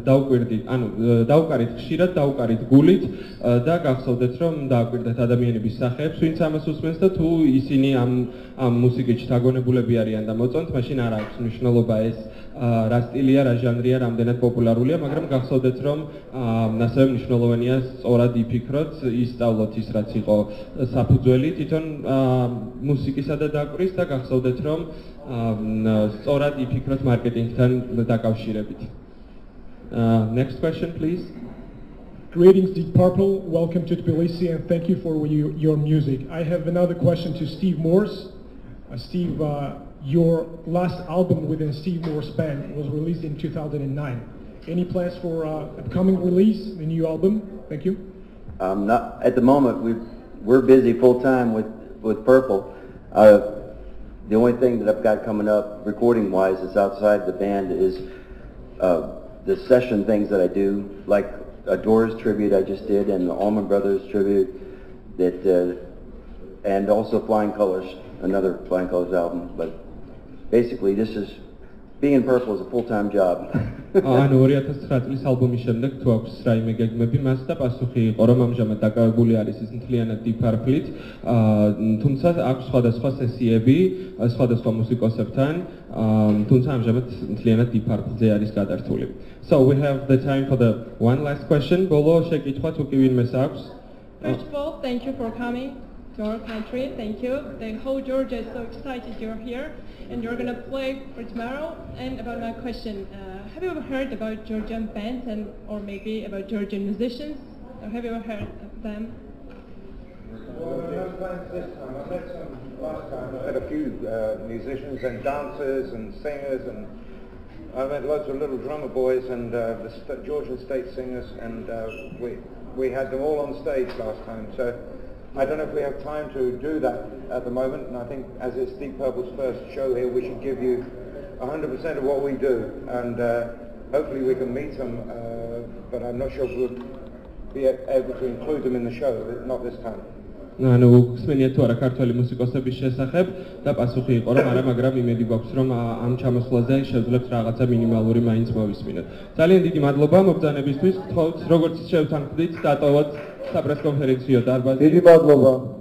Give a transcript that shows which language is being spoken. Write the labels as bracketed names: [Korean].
[Georgian] დაუკვირდით ხშირად, დაუკვირდით გულით და გახსოვდეთ, რომ დააკვირდეთ ადამიანების სახეებს, ვინც ამას უსმენს და თუ ისინი ამ მუსიკით დაგონებულები არიან და მოწონთ, მაშინ არ აქვს მნიშვნელობა ეს რა სტილია, რა ჟანრია, რამდენად პოპულარულია, მაგრამ გახსოვდეთ, რომ ასევე მნიშვნელოვანია სწორად იფიქროთ, ისწავლოთ ის, რაც იყო საფუძველი თვითონ მუსიკისა და დაკვრის და გახსოვდეთ, რომ სწორად იფიქროთ მარკეტინგთან დაკავშირებით. [English] Next question, please. Greetings, Deep Purple. Welcome to Tbilisi, and thank you for your music. I have another question to Steve Morse. Steve, your last album within Steve Morse Band was released in 2009. Any plans for upcoming release, the new album? Thank you. Not at the moment. We're busy full time with Purple. The only thing that I've got coming up, recording-wise, is outside the band is the session things that I do, like a Doors tribute I just did, and the Allman Brothers tribute, and also Flying Colors, another Flying Colors album. But basically, being in Purple is a full-time job. [Georgian] ანუ 2009 წლის ალბომის შემდეგ თუ აქვს რაიმე გეგმები მას და პასუხი იყო, რომ ამჟამად დაკავებული არის ის მთლიანად Deep Purple-ით, თუმცა აქვს სხვადასხვა სესიები სხვადასხვა მუსიკოსებთან, თუმცა ამჟამად მთლიანად Deep Purple-ზე არის გადართული. [English] So we have the time for the one last question. [Georgian] ბოლო შეკითხვა თუ კი ვინმეს აქვს. [English] First of all, thank you for coming to our country. Thank you. The whole Georgia is so excited you're here and you're going to play for tomorrow. And about my question, have you ever heard about Georgian bands or maybe about Georgian musicians? Or have you ever heard of them? Well, no plans this time. I met some last time. I met a few musicians and dancers and singers, and I met loads of little drummer boys and the Georgian state singers, and we had them all on stage last time. So I don't know if we have time to do that at the moment, and I think as it's Deep Purple's first show here, we should give you 100% of what we do, and hopefully we can meet them, but I'm not sure if we'll be able to include them in the show, not this time. [Georgian] ანუ ხსენიათ თუ არა ქართველი მუსიკოსების შესახებ და პასუხი იყო რომ არა, მაგრამ იმედი გვაქვს რომ ამ ჩამოსვლაზე შევძლებთ რაღაცა მინიმალური მაინც მოვისმინოთ. ძალიან დიდი მადლობა მობრძანებისთვის. გთხოვთ როგორც შევთანხმდით დატოვოთ საპრესკონფერენციო დარბაზი. დიდი მადლობა.